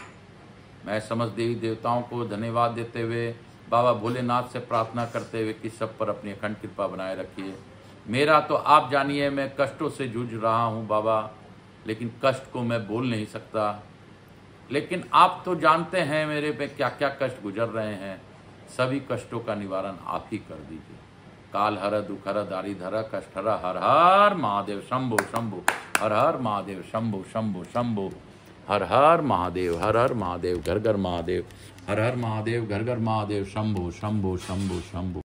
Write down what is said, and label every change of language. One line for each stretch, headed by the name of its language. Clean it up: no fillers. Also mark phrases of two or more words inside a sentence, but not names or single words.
Hindi: मैं समस्त देवी देवताओं को धन्यवाद देते हुए बाबा भोलेनाथ से प्रार्थना करते हुए कि सब पर अपनी अखंड कृपा बनाए रखिए। मेरा तो आप जानिए, मैं कष्टों से जूझ रहा हूँ बाबा, लेकिन कष्ट को मैं बोल नहीं सकता, लेकिन आप तो जानते हैं मेरे पे क्या क्या कष्ट गुजर रहे हैं। सभी कष्टों का निवारण आप ही कर दीजिए। काल हर दुख हर दारिद्र कष्ट हर, हर हर महादेव शंभो शंभो, हर हर महादेव शंभो शंभो शंभो, हर हर महादेव, हर हर महादेव, घर घर महादेव, हर हर महादेव, घर घर महादेव, शंभो शंभो शंभो शंभो।